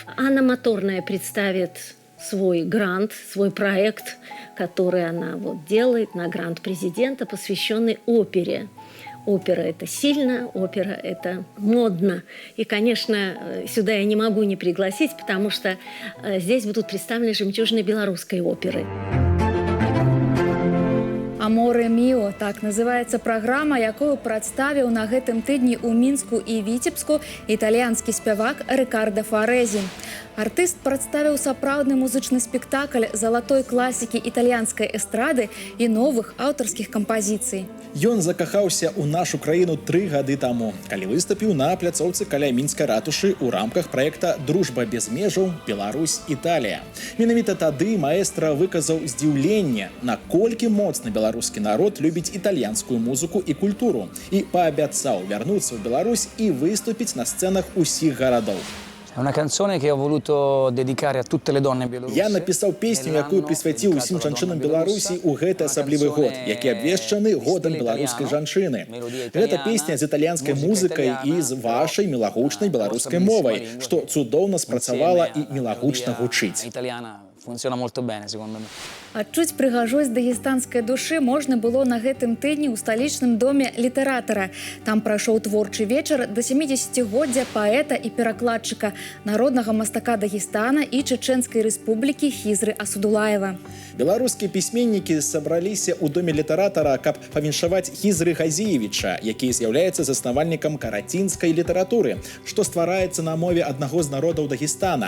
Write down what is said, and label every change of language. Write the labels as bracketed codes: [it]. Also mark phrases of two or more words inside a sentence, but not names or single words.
[ru] Анна Моторная представит свой грант, свой проект, который она вот делает на грант президента, посвященный опере. Опера – это сильно, опера – это модно. И, конечно, сюда я не могу не пригласить, потому что здесь будут представлены жемчужины белорусской оперы. [be] «Аморе міо» – так называется праграма, якую прадставіў на гэтым тыдні ў Мінску і Віцебску італьянскі спявак Рикардо Фарэзі. Артыст прадставіў сапраўдны музычны спектакль залатой класікі італьянскай эстрады і новых аўтарскіх кампазіцый. Ён закахаўся ў нашу краіну 3 гады таму, калі выступіў на пляцоўцы каля мінскай ратушы ў рамках праекта «Дружба без межаў. Беларусь-Італія». Менавіта тады маэстра выказаў здзіўленне, наколькі моцна беларускі народ любіць італьянскую музыку і культуру, і паабяцаў вярнуцца ў Беларусь і выступіць на сцэнах усіх гарадоў. [it] Una canzone che ho voluto dedicare a tutte le donne bielorusse. [be] Я напісаў песню, якую прысвяціў усім жанчынам Беларусі ў гэты асаблівы год, які абвешчаны годам беларускай жанчыны. Гэта песня з італьянскай музыкай і з вашай мілагучнай беларускай мовай, што цудоўна спрацавала і мілагучна гучыць. [it] Funziona molto bene, secondo me. [be] Адчуць прыгажосць дагестанскай душы можна было на гэтым тыдні ў сталічным доме літаратара. Там прайшоў творчы вечар да 70-годдзя паэта і перакладчыка, народнага мастака Дагестана і Чеченскай рэспублікі Хізры Асудулаева. Беларускія пісьменнікі сабраліся ў доме літаратара, каб павіншаваць Хізры Газіевіча, які з'яўляецца заснавальнікам карацінскай літаратуры, што ствараецца на мове аднаго з народаў Дагестана.